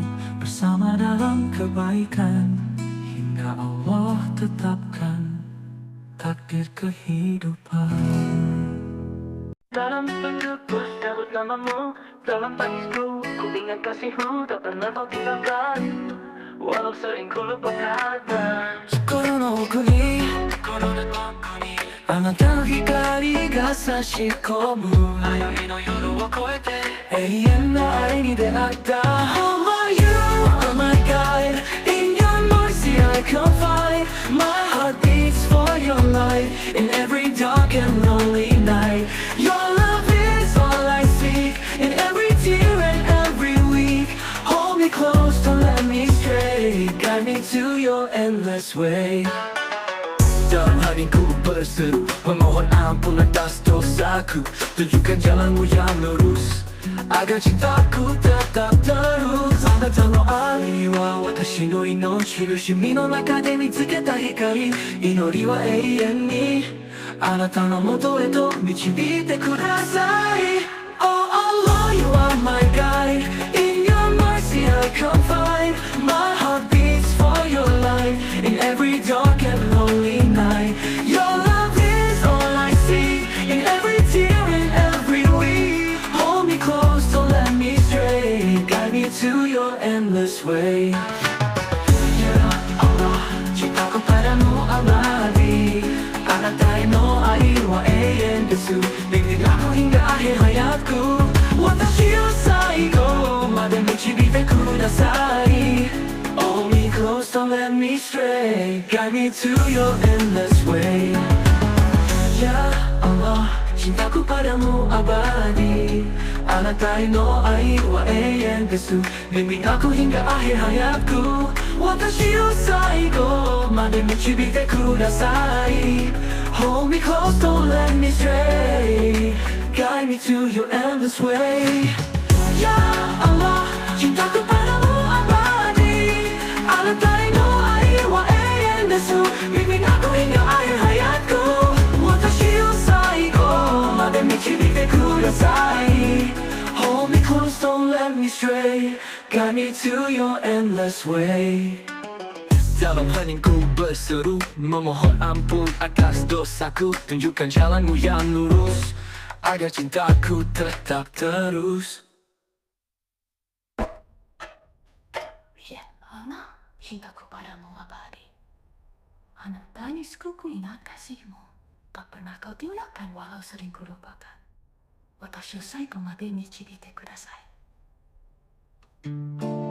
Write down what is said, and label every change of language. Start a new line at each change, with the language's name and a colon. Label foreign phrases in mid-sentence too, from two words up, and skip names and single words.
Indonesian: Bersama dalam kebaikan, hingga Allah tetapkan takdir kehidupan. Dalam bentukku sebut namamu, dalam tangisku ku ingat kasihmu, tak pernah kau tinggalkan, walau sering ku lupakan.
Japanese: Syukurの国、あなた光が差し込む、あよひの夜を越えて、永遠の愛に出会った.
English: Oh my, you are my guide, in your mercy I confide. My heart beats for your light, in every dark and lonely night. Your love is all I seek, in every tear and every week. Hold me close, don't let me your endless way.
Indonesian: Dalam hatiku berseru, memohon ampun atas dosaku. Tunjukkan jalanmu yang lurus, agar cintaku tetap terus.
Japanese: あなたの愛は私の命、苦しみの中で見つけた光。祈りは永遠にあなたの元へと導いてください。
English: Oh Allah, you are my guide. In your mercy I confide. My heart beats for your light. In every dark and lonely night, your love is all I see. In every tear, in every weep, hold me close, don't let me stray. Guide me to your endless way.
Indonesian: Ya Allah, cintaku padamu abadi.
Japanese: あなたへの愛は永遠です。
Indonesian: bimbing aku hingga akhir hayatku.
Japanese: 私を最後まで導いてください。
English: Hold me close, don't let me stray. Guide me to your endless way.
Indonesian: Ya Allah, cintaku padamu abadi.
Japanese: あなたへの愛は永遠です。
Indonesian: bimbing aku hingga akhir hayatku.
Japanese: 私を最後まで導いてください。
English: Hold me close, don't let me stray. Guide me to your endless way.
Indonesian: Ya Allah, cintaku padamu abadi.
Japanese: あなたへの愛は永遠です。
Indonesian: bimbing aku hingga akhir hayatku.
Japanese: 私を最後まで導いてください。
English: Hold me close, don't let me stray. Guide me to your endless way.
Indonesian: Dalam heningku berseru, memohon ampun atas dosaku. Tunjukkan jalanmu yang lurus, agar cintaku tetap terus. Ya Allah, cintaku padamu abadi.
Japanese: あなたに救う
Indonesian: ingat kasihmu. Tak pernah kau tinggalkan walau sering kulupakan.
Japanese: 私を最後まで導いてください。